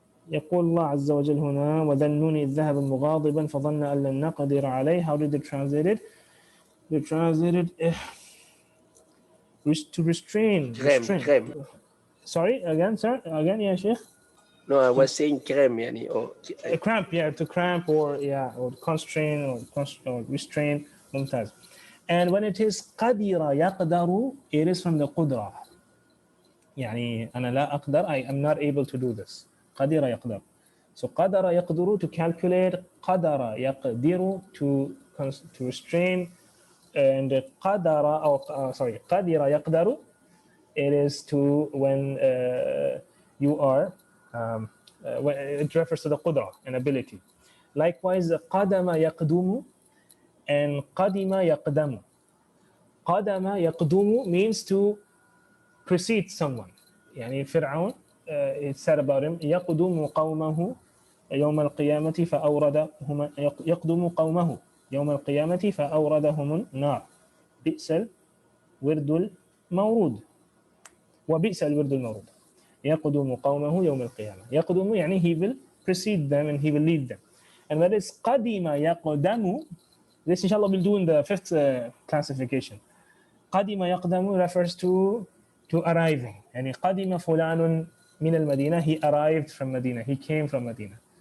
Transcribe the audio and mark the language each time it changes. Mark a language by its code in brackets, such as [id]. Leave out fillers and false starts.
[ar] يقول الله عز وجل هنا وذنون إذ ذهب مغاضبا فظن أن لن نقدر عليه. [en] How did they translate it? They translated to restrain. Sorry, again, sir? Again, yeah, Sheikh? No, I was saying cramp, cramp, to cramp, or constrain, or restrain. [ar] ممتاز. [en] And when it is قدر يقدر, it is from the قدرة. [ar] أنا لا أقدر, [en] I am not able to do this. [ar] قدر يقدر. [en] So قدر يقدر, to calculate. قدر يقدر, to restrain. And قدر, قدر يقدر, it is to when you are when it refers to the qudra and ability. [ar] Likewise, قدم يقدم and قدم يقدم. [en] قدم يقدم means to precede someone. [ar] فرعون, [en] it said about him [ar] يقدم قومه يوم القيامة فأوردهم يقدم قومه يوم القيامة فأوردهم النار بئس الورد المورود وبئس الورد المورود. يقدم قومه يوم القيامة. [en] يقدم he will precede them and he will lead them. And that is قدم يقدم. This inshallah we'll do in the fifth classification. قدم يقدم refers to arriving. [ar] قدم فلان من المدينة, [en] he arrived from Medina, he came from Medina.